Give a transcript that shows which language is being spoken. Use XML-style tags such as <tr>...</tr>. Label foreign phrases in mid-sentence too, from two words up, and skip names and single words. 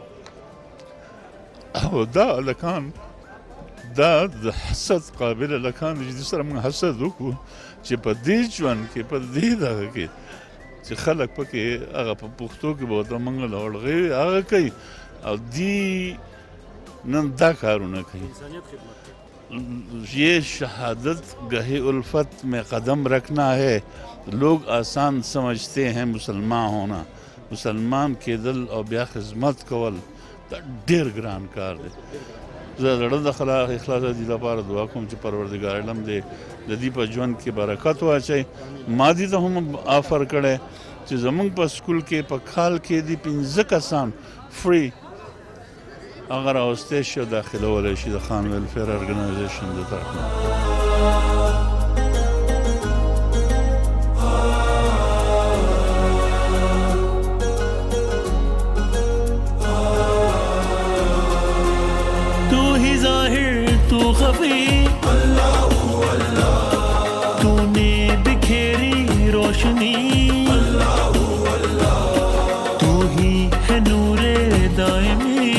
<ps>او دا هلکان دا د حسد قابل هلکان دي چې دې سره موږ حسد وکړو چې په دې ژوند کې په دې دغه کې چې خلک پکې هغه په پښتو کې به ورته موږ لوړغوي هغه کوي او دی نن دا کارونه کوي.</ps> <ur>یہ شہادت گہے الفت میں قدم رکھنا ہے. لوگ آسان سمجھتے ہیں مسلمان ہونا،</ur> <ps>مسلمان کېدل او بیا خدمت کول دا ډېر ګران کار دی. زه زړه د اخلاص د دې لپاره دعا کوم چې پروردګار علم دې د دې په ژوند کې برکت واچوي. ما دې ته هم آفر کړی چې زموږ په سکول کې په کال کې دي 15 کسان فری اگر راوستی شي او داخلولی شي د خان ویلفیئر آرگنائزیشن د طرف نه.</ps> <ur>تو ہی ظاہر تو خفی اللہ اللہ، تو نے بکھیری روشنی اللہ اللہ، تو ہی ہے نور دائمی</ur>